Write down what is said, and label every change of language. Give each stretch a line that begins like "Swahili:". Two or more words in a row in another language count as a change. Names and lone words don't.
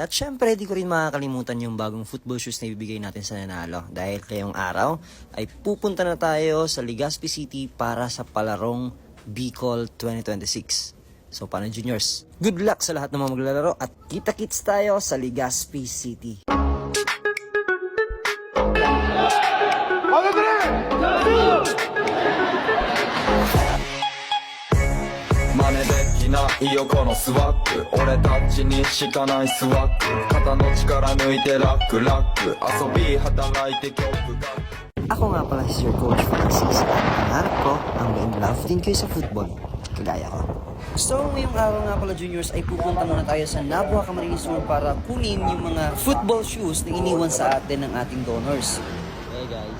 Filipino: At syempre, di ko rin makakalimutan yung bagong
English: football shoes
Filipino: na ibibigay natin sa nanalo. Dahil ngayong araw ay pupunta na tayo sa Legazpi City para sa palarong Bicol 2026. So, paano juniors?
English: Good luck
Filipino: sa lahat ng mga maglalaro at kita-kits tayo sa Legazpi City.
Japanese: いよこのスワッグ俺たちにしかないスワッグ肩の力抜いてラックラック遊び働いて曲が
Filipino: Ako nga pala si Sir Coach Francis at pangarap ko ang ma-inlove din kayo sa football, kagaya ko. So, ngayong araw nga pala juniors ay pupunta muna tayo sa Nabua Camarines Mall para kunin yung mga
English: football shoes
Filipino: na iniwan sa atin ng ating donors.
English: Hey guys.